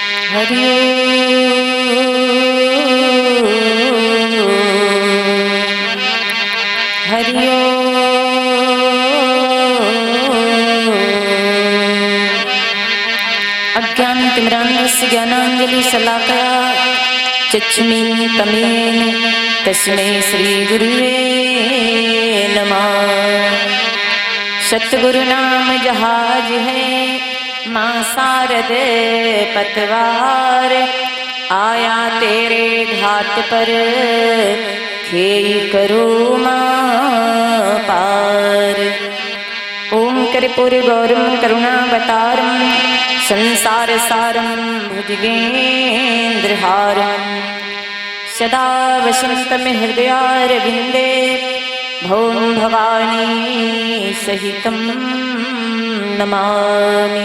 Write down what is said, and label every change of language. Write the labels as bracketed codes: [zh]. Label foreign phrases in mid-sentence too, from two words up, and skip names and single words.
[sa] हरि हरि अज्ञानतिमिरान्धस्य ज्ञानाञ्जलिशलाकया चक्षुरुन्मीलितं तस्मै श्रीगुरुवे नमः। [hi] सतगुरु नाम जहाज है माँ शारद पतवार, आया तेरे घाट पर खेई करो माँ पार। [sa] ओम कर्पूर गौरम करुणावतारम संसार सारम भुजगेन्द्रहारम, सदा वसन्तं हृदयारविन्दे भौम भवानी सहितं नमामि।